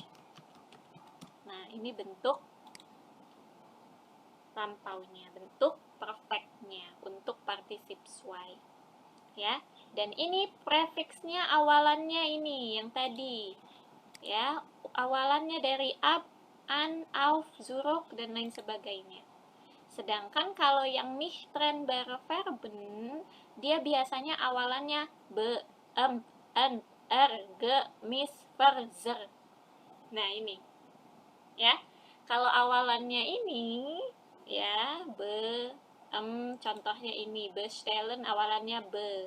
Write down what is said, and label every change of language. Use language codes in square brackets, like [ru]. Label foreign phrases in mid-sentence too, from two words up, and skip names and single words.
[id] Nah, ini bentuk lampaunya, bentuk perfectnya untuk partisip zwei. Ya, dan ini prefiksnya awalannya ini yang tadi. Ya, awalannya dari ab, an, auf, zurück dan lain sebagainya. Sedangkan kalau yang [de] nicht trennbare verben, [id] dia biasanya awalannya [de] be, en, ge, mis, ver, zer. [id] Nah, ini. Ya. Kalau awalannya ini ya be, contohnya ini bestellen awalannya be.